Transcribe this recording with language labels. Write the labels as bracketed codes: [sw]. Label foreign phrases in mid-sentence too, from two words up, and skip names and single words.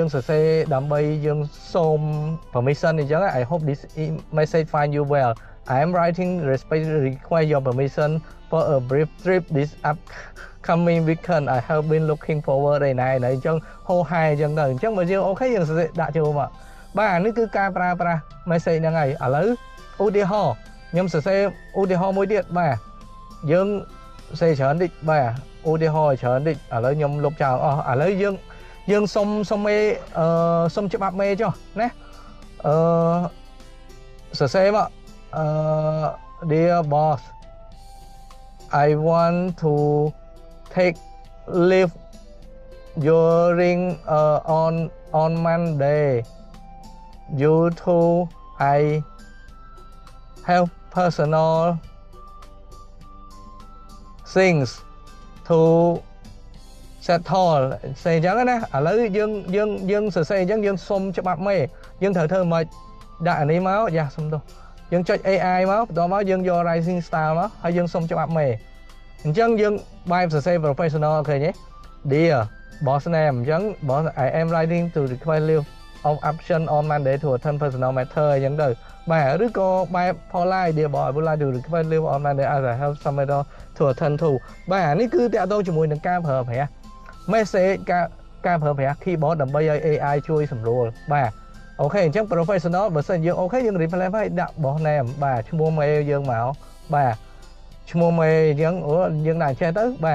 [km] សរសេរដើម្បីយើងសូម permission អញ្ចឹង [en] I hope this message find you well I am writing request your permission for a brief trip this upcoming weekend I have been looking forward [km] អញ្ចឹងហោហាយអញ្ចឹងទៅអញ្ចឹងបើយើងអូខេយើងសរសេរដាក់ចូលមកបាទនេះគឺការប្រើប្រាស់ message ហ្នឹងហើយឥឡូវឧទាហរណ៍ខ្ញុំសរសេរឧទាហរណ៍មួយទៀតបាទយើងសរសេរច្រើនតិចបាទឧទាហរណ៍ច្រើនតិចឥឡូវខ្ញុំលុបចោលអស់ឥឡូវយើងសុំមេសុំច្បាប់មេចុះណា same [en] dear boss I want to take leave during on Monday due to I have personal things to settle [km] សេអញ្ចឹងណាឥឡូវយើងសរសេរអញ្ចឹងយើងសុំច្បាប់មេយើងត្រូវធ្វើមិនដាក់អានេះមកយ៉ាសុំទោះយើងចុច AI មកបន្ទាប់មកយើងយក Rising Style មកហើយយើងសុំច្បាប់មេអញ្ចឹ ងយើងបែបសរសេរ professional ឃើញទេ [en] Dear boss name អញ្ចឹង boss I am writing to request leave of absence on Monday to attend personal matter [km] អញ្ចឹងទៅបាទឬក៏បែប polite [en] dear boss I would like to request leave on Monday as I have some matter to attend to [km] បាទអានេះគឺតាក់ទងជាមួយនឹងការប្រើប្រាស់ message ការប្រើប្រាស់ keyboard ដើម្បីឲ្យ AI ជួយសម្រួលបាទអូខេអញ្ចឹង professional បើសិនយើងអូខេយើង replace ហើយដាក់ [en] boss name [km] បាទឈ្មោះ mail យើងមកបាទឈ្មោះ mail អញ្ចឹងយើងដាក់ចេះទៅបាទ